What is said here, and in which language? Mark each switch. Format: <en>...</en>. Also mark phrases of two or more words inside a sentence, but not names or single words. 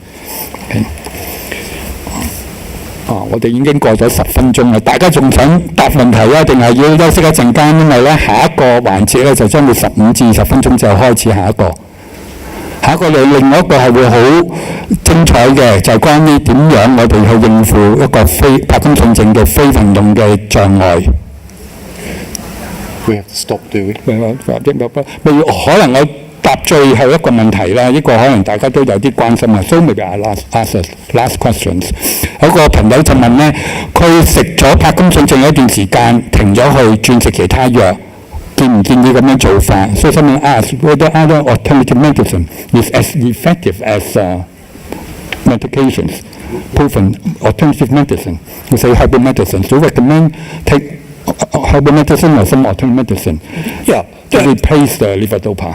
<yue>我哋已經過咗10分鐘啦，大家仲想答問題啊？定係要休息一陣間？因為咧下一個環節咧就將會15至20分鐘就開始下一個。下一個另外一個係會好精彩嘅，就係關於點樣我哋去應付一個柏金遜症嘅非運動嘅障礙。</yue> <en>We have to stop, do we?</en> <yue>可能我答最後一個問題啦，呢個可能大家都有啲關心啊。</yue> <en>So maybe I last questions。</en> <yue>有個朋友就問咧，佢食咗柏金遜症一段時間，停咗去轉食其他藥，建唔建議咁樣做法？</yue> <en>所以 someone asked whether other alternative medicine is as effective as medications, proven alternative medicine. You say herbal medicine. Do you recommend take herbal medicine or some alternative medicine? Yeah. To replace the levodopa.</en>